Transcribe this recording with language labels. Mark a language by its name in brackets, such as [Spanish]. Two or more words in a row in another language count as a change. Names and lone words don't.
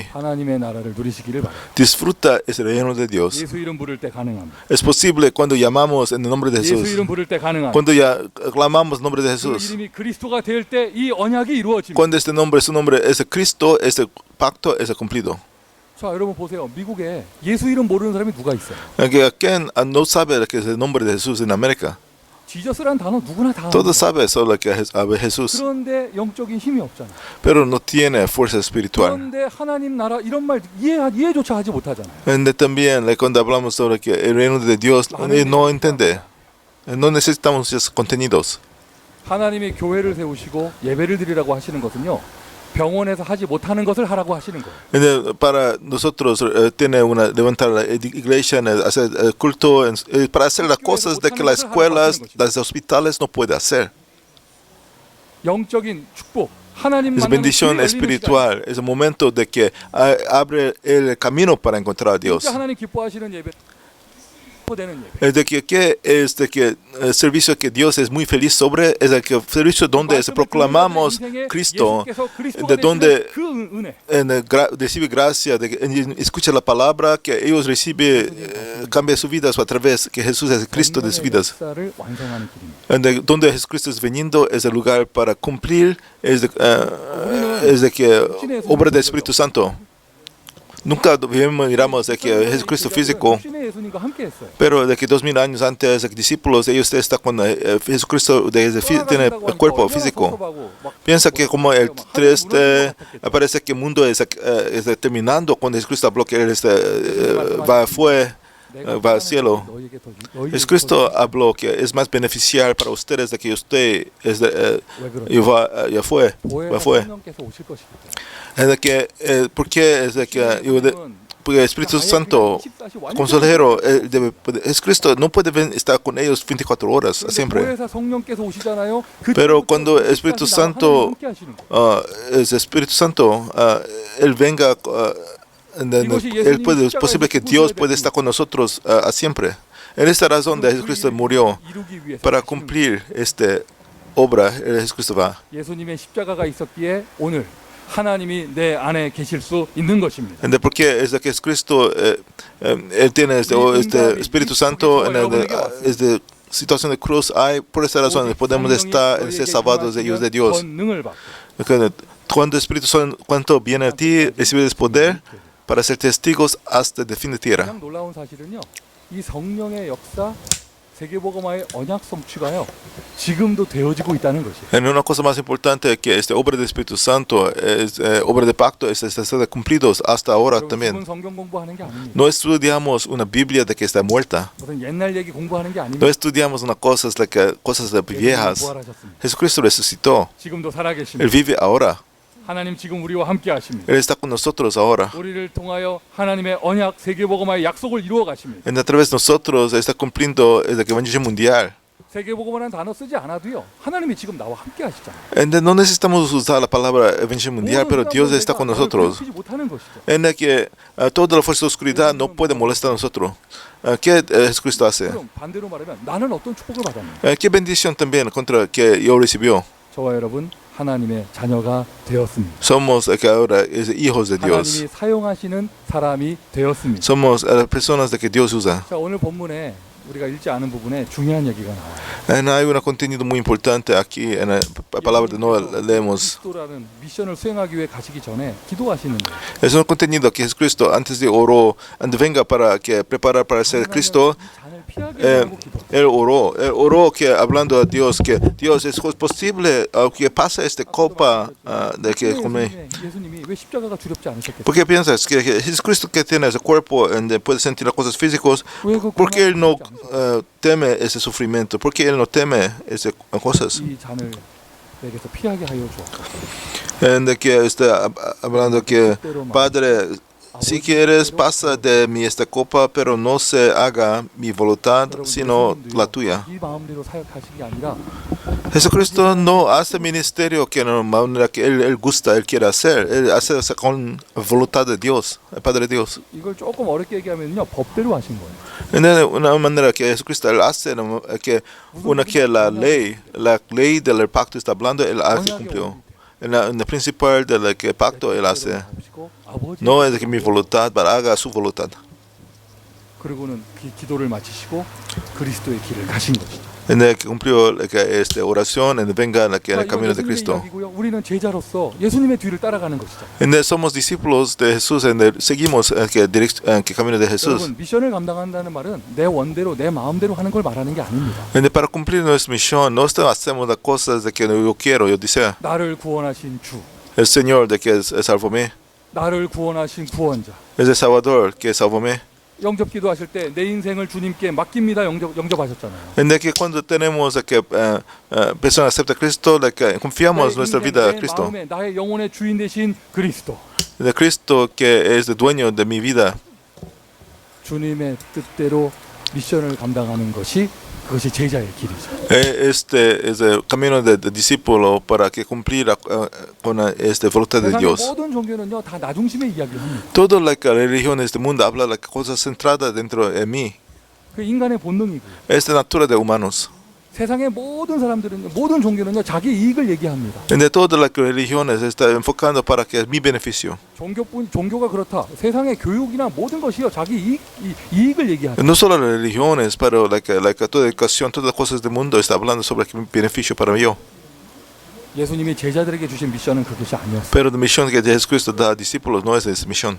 [Spanish] Disfruta ese reino de Dios. Es posible cuando llamamos en el nombre de Jesús. Cuando ya clamamos en el nombre de Jesús. Cuando este nombre, su nombre es Cristo, ese pacto es cumplido. [Korean] 자, 여러분 보세요. 미국에 예수 이름 모르는 사람이 누가 있어요? [Spanish] ¿Quién no sabe que es el nombre de Jesús en América? [Korean] 지저스란 단어 누구나 다 [Spanish] Todos [Korean] 압니다. [Spanish] saben solo que a Jesús, [Korean] 그런데 영적인 힘이 없잖아. [Spanish] pero no tiene fuerza espiritual. [Korean] 그런데 하나님 나라 이런 말 이해조차 하지 못하잖아요. [Spanish] Y también cuando hablamos sobre que el reino de Dios, no entiende. No necesitamos esos contenidos. [Korean] 하나님이 교회를 세우시고 예배를 드리라고 하시는 것은요. 병원에서 하지 못하는 것을 하라고 하시는 거예요. [Spanish] Para nosotros tiene una levantar la iglesia, hacer el culto, para hacer las cosas de que las escuelas, los hospitales no pueden hacer. [Korean] 영적인 축복, 하나님 [Spanish] Es [Korean] 만나는 [Spanish] bendición [Korean] 길이 열리는 [Spanish] espiritual, es el momento de que abre el camino para encontrar a [Korean] 시간. [Spanish] Dios. [Korean] 진짜 하나님 기뻐하시는 예배, 되는 예배. [Spanish] Es de que el servicio que Dios es muy feliz sobre es el que servicio donde proclamamos Cristo, de donde [Korean] 그 은혜. [Spanish] recibe gracia, escucha la palabra que ellos reciben, cambia sus vidas a través que Jesús es el Cristo de sus vidas. [Korean] 역사를 완성하는 길입니다. [Spanish] Donde Jesucristo es veniendo es el lugar para cumplir, es de que obra del Espíritu Santo. Nunca miramos de que Jesucristo físico, [Korean] 신의 예수님과 함께 했어요. [Spanish] pero de que 2000 años antes, los discípulos, ellos están con Jesucristo, tiene el cuerpo físico. Piensa que como el 3D, parece que el mundo está terminando cuando Jesucristo habló que Él va al cielo. Jesucristo habló que es más beneficial para ustedes de que usted ya fue. [Korean] 성령께서 오실 것입니다. [Spanish] Es de que, ¿por qué? Es de que porque el Espíritu Santo, consejero, Jesucristo no puede estar con ellos 24 horas siempre. [Korean] 교회에서 성령께서 오시잖아요. [Spanish] Pero cuando el Espíritu Santo, Él venga, es posible que Dios puede estar con nosotros siempre. En esta razón de Jesucristo murió para cumplir esta obra. Jesucristo va. [Korean] 예수님의 십자가가 있었기에 오늘 하나님이 내 안에 계실 수 있는 것입니다. [Spanish] Porque es de que Jesucristo, Él tiene este Espíritu Santo en esta situación de cruz. Por esa razón podemos estar ser salvados de ellos de Dios. [Korean] 권능을 받고 [Spanish] Cuando el Espíritu Santo viene a ti, recibes poder para ser testigos hasta el fin de tierra. [Korean] 가장 놀라운 사실은요. 이 성령의 역사 세계복음화의 언약 성취가요. 지금도 되어지고 있다는 것이에요. [Spanish] En una cosa más importante que esta obra del Espíritu Santo, obra de pacto, está cumplidos hasta ahora [Korean] 지금 [Spanish] también. [Korean] 성경 공부하는 게 아닙니다. [Spanish] No estudiamos una Biblia de que está muerta. [Korean] 무슨 옛날 얘기 공부하는 게 [Spanish] No [Korean] 아닙니다. [Spanish] estudiamos una cosas viejas. [Korean] 부활하셨습니다. [Spanish] Jesucristo resucitó. [Korean] 지금도 [Spanish] Él [Korean] 살아계십니다. [Spanish] vive ahora. [Korean] 하나님 지금 우리와 함께 하십니다. [Spanish] Él está con nosotros ahora. [Korean] 우리를 통하여 하나님의 언약 세계복음화의 약속을 이루어 가십니다. [Spanish] A través de nosotros está cumpliendo el evangelio mundial. [Korean] 세계복음화라는 단어 쓰지 않아도요. 하나님이 지금 나와 함께 하시잖아요. [Spanish] No necesitamos usar la palabra evangelio mundial, pero Dios está con nosotros. [Korean] 괴롭히지 못하는 것이죠. [Spanish] En la que toda la fuerza de oscuridad no puede molestar a nosotros. ¿Qué Jesucristo hace? [Korean] 그럼 반대로 말하면 나는 어떤 축복을 받았는가? [Spanish] ¿Qué bendición también contra que yo recibió? [Korean] 저와 여러분 하나님의 자녀가 되었습니다. [Spanish] Somos que ahora hijos de Dios. [Korean] 하나님이 사용하시는 사람이 되었습니다. [Spanish] Somos personas de que Dios usa. [Korean] 자, 오늘 본문에 우리가 읽지 않은 부분에 중요한 얘기가 나와요. [Spanish] Hay un contenido muy importante aquí en la palabra de no leemos. [Korean] 그리스도라는 미션을 수행하기 위해 가시기 전에 기도하시는데 [Spanish] Es un contenido que Jesucristo antes de oró, antes venga para que preparar para ser Cristo. [Korean] 잔을 피하게 하고 기도. [Spanish] Él oró que hablando a Dios que Dios es posible que pase esta copa de que come. [Korean] 예수님이 왜 십자가가 두렵지 않으셨겠어요? [Spanish] ¿Por qué piensas que Jesucristo que tiene ese cuerpo donde puede sentir las cosas físicas, por qué él no teme ese sufrimiento? ¿Por qué él no teme esas cosas? [Korean] 이 잔을 내게서 피하게 하여 주옵소서. [Spanish] De que está hablando que Padre, si quieres pasa de mí esta copa, pero no se haga mi voluntad sino la tuya. [Korean] 이 마음대로 사역하시는 게 아니라 [Spanish] Jesucristo no hace ministerio que de manera que él gusta, él quiere hacer. Él hace con voluntad de Dios, el Padre de Dios. 이걸 조금 어렵게 얘기하면요 법대로 하신 거예요. De una manera que Jesucristo él hace que la ley del pacto está hablando, él hace cumplió. En la principal del pacto él hace. No es de que mi voluntad, pero haga su voluntad. [Korean] 그리고는 기도를 마치시고 그리스도의 길을 가신 것이죠. [Spanish] En el que cumplió esta oración, en venga en el camino de [Korean] 예수님의 [Spanish] Cristo. [Korean] 이야기고요. 우리는 제자로서 예수님의 뒤를 따라가는 것이죠. [Spanish] En el somos discípulos de Jesús, en el seguimos el camino de Jesús. [Korean] 여러분 미션을 감당한다는 말은 내 원대로 내 마음대로 하는 걸 말하는 게 아닙니다. [Spanish] En el, para cumplir nuestra misión, no hacemos las cosas de que yo quiero, yo deseo. [Korean] 나를 구원하신 주, [Spanish] El Señor de que salvóme, [Korean] 나를 구원하신 구원자. [Spanish] es el Salvador que salvóme. [Korean] 영접 기도하실 때 내 인생을 주님께 맡깁니다. 영접하셨잖아요. [Spanish] En el que cuando tenemos que personas aceptan a Cristo, de que confiamos nuestra vida a [Korean] 내 [Spanish] Cristo. [Korean] 마음에 나의 영혼의 주인 되신 그리스도. [Spanish] De Cristo que es el dueño de mi vida. [Korean] 주님의 뜻대로 미션을 감당하는 것이 그것이 제자의 길이죠. [Spanish] Este es el camino del discípulo para que cumplir con esta voluntad de [Korean] 세상의 [Spanish] Dios. [Korean] 모든 종교는요 다 나 중심의 이야기를 합니다. [Spanish] Todas las religiones del mundo hablan de cosas centradas dentro de mí. [Korean] 그 인간의 본능이고요. [Spanish] Es la natura de humanos. [Korean] 세상의 모든 사람들은 모든 종교는요 자기 이익을 얘기합니다. En de todas las religiones está enfocando para que es mi beneficio. 종교가 그렇다. 세상의 교육이나 모든 것이요 자기 이익을 얘기하죠. [Spanish] No solo las religiones, pero toda educación, todas las cosas del mundo está hablando sobre el beneficio para yo. [Korean] 예수님이 제자들에게 주신 미션은 그것이 아니었어요. [Spanish] Pero la misión que Jesucristo da a discípulos no es esa misión.